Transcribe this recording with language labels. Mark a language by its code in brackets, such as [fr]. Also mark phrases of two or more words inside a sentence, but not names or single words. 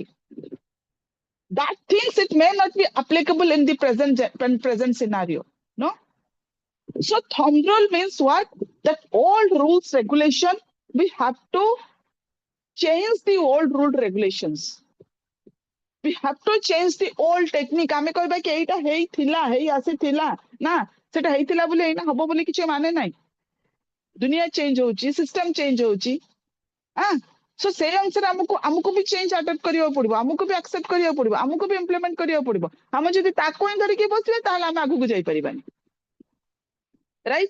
[en] That things it may not be applicable in the present scenario. No? So thumb rule means what? That old rules, regulation, we have to change the old rule regulations. We have to change the old technique. [or] ଆମେ କହିବା କି ଏଇଟା ହେଇଥିଲା, ହେଇ ଆସିଥିଲା ନା, ସେଟା ହେଇଥିଲା ବୋଲି ଏଇନା ହବ ବୋଲି କିଛି ମାନେ ନାହିଁ। ଦୁନିଆ ଚେଞ୍ଜ ହଉଛି, ସିଷ୍ଟମ ଚେଞ୍ଜ ହଉଛି। ସୋ ସେଇ ଅନୁସାରେ ଆମକୁ ବି [en] change adapt [or] କରିବାକୁ ପଡିବ, ଆମକୁ ବି ଆକ୍ସେପ୍ଟ କରିବାକୁ ପଡିବ, ଆମକୁ ବି ଇମ୍ପ୍ଲିମେଣ୍ଟ କରିବାକୁ ପଡିବ। ଆମେ ଯଦି ତାକୁ ହିଁ ଧରିକି ବସିଲେ ତାହେଲେ ଆମେ ଆଗକୁ ଯାଇପାରିବାନି, ରାଇଟ୍?